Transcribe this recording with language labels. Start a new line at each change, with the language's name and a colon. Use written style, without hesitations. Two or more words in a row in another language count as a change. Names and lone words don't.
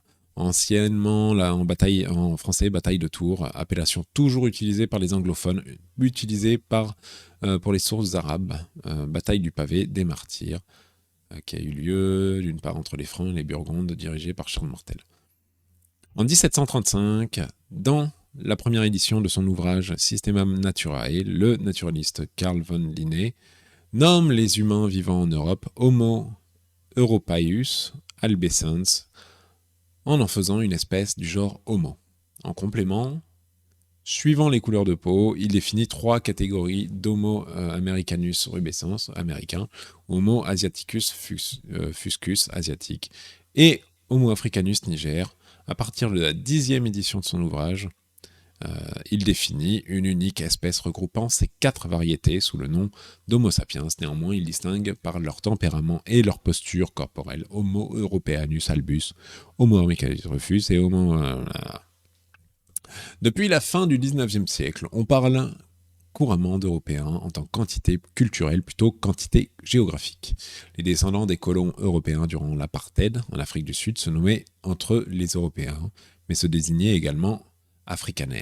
French: Anciennement, là, en français, bataille de Tours, appellation toujours utilisée par les anglophones, utilisée pour les sources arabes, bataille du pavé des martyrs, qui a eu lieu d'une part entre les Francs et les Burgondes, dirigés par Charles Martel. En 1735, dans la première édition de son ouvrage Systema Naturae, le naturaliste Carl von Linné nomme les humains vivant en Europe Homo europaeus albescens, en faisant une espèce du genre Homo. En complément, suivant les couleurs de peau, il définit 3 catégories d'Homo americanus rubescens, américain, Homo asiaticus fuscus, asiatique, et Homo africanus niger. À partir de la 10e édition de son ouvrage, il définit une unique espèce regroupant ces 4 variétés sous le nom d'Homo sapiens. Néanmoins, il distingue par leur tempérament et leur posture corporelle Homo europeanus albus, Homo americanus rufus et Homo... Depuis la fin du 19e siècle, on parle couramment d'Européens en tant que quantité culturelle plutôt que quantité géographique. Les descendants des colons européens durant l'apartheid en Afrique du Sud se nommaient entre eux les Européens, mais se désignaient également Afrikaner.